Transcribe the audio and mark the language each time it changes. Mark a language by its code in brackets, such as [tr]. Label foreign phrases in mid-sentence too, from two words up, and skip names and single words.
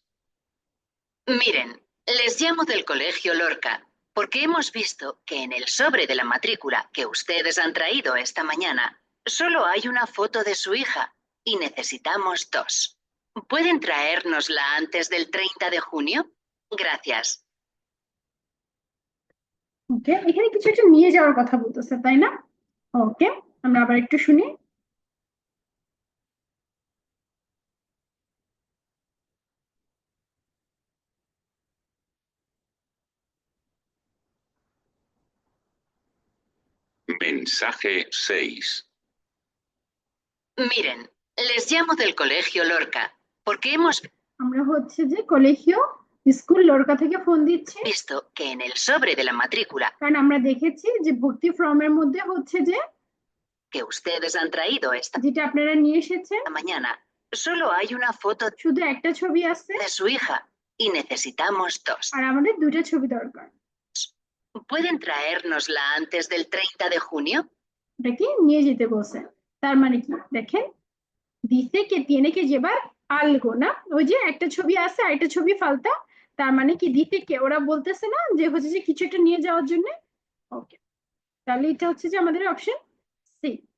[es] Miren, les llamo del Colegio Lorca porque hemos visto que en el sobre de la matrícula que ustedes han traído esta mañana solo hay una foto de su hija y necesitamos 2. ¿Pueden traérnosla antes del 30 de junio? Gracias. [bn] ওকে, এখানে কিছু একটা নিয়ে যাওয়ার কথা বলতেছে তাই না? ওকে, আমরা আবার একটু শুনি। [es] Mensaje 6. Miren, les llamo del Colegio Lorca porque hemos [bn] আমরা হচ্ছে যে কলেজিও স্কুল লরকা থেকে ফোন দিচ্ছি, [es] visto que en el sobre de la matrícula [bn] কারণ আমরা দেখেছি যে ভর্তি ফর্মের মধ্যে হচ্ছে যে [es] que ustedes han traído esta [bn] যেটা আপনারা নিয়ে এসেছেন [es] mañana solo hay una foto [bn] শুধু একটা ছবি আছে [es] de su hija y necesitamos 2. [bn] আর আমাদের 2টা ছবি দরকার। [es] ¿Pueden traérnosla antes del 30 de junio? [bn] এটা কি নিয়ে যেতে বলছে, তার মানে কি দেখেন, [es] dice que tiene que llevar algo, [bn] না ওই যে একটা ছবি আছে আর একটা ছবি ফালতা, তার মানে কি দিতে কে ওরা বলতেছে না যে হচ্ছে যে কিছু একটা নিয়ে যাওয়ার জন্য। ওকে, তাহলে এটা হচ্ছে যে আমাদের অপশন সি।